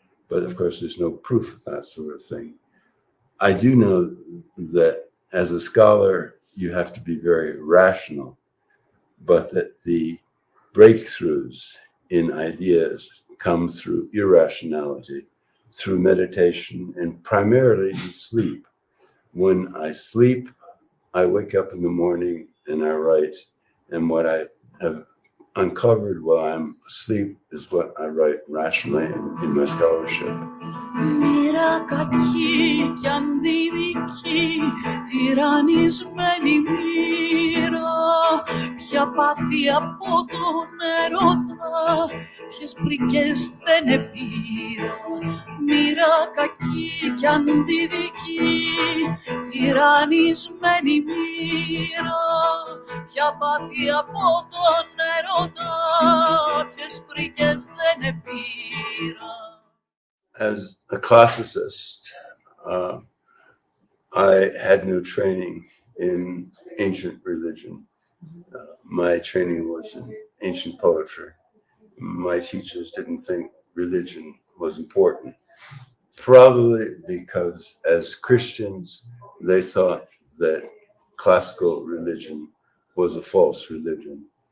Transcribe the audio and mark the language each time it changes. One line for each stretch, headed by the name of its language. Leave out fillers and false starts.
English: But of course, there's no proof of that sort of thing. I do know that as a scholar, you have to be very rational, but that the breakthroughs in ideas come through irrationality, through meditation, and primarily in sleep. When I sleep, I wake up in the morning and I write, and what I have uncovered while I'm asleep is what I write rationally in my scholarship.
Greek: Μοίρα κακή κι αντιδική, τυραννισμένη μοίρα, ποια πάθη από τον έρωτα, ποιες πρικές δεν επήρα. Μοίρα κακή κι αντιδική, τυραννισμένη μοίρα, ποια πάθη από τον έρωτα, ποιες πρικές δεν επήρα.
English: As a classicist, I had no training in ancient religion. My training was in ancient poetry. My teachers didn't think religion was important, probably because as Christians, they thought that classical religion was a false religion.